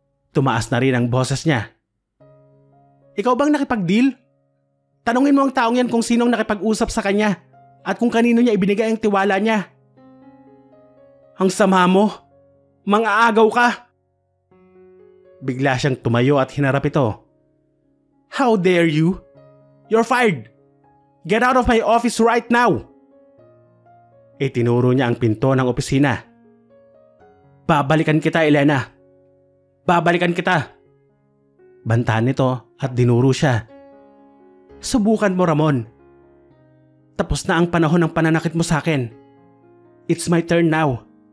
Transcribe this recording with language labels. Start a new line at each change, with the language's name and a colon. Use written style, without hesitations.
Filipino: Tumaas na rin ang boses niya. Ikaw bang nakipag-deal? Tanungin mo ang taong yan kung sinong nakipag-usap sa kanya at kung kanino niya ibinigay ang tiwala niya. Ang sama mo. Mang-aagaw ka. Bigla siyang tumayo at hinarap ito.
English: How dare you? You're fired. Get out of my office right now.
Filipino: Itinuro niya ang pinto ng opisina. Babalikan kita, Elena. Babalikan kita. Bantahan nito at dinuro siya. Subukan mo, Ramon. Tapos na ang panahon ng pananakit mo sa akin.
English: It's my turn now.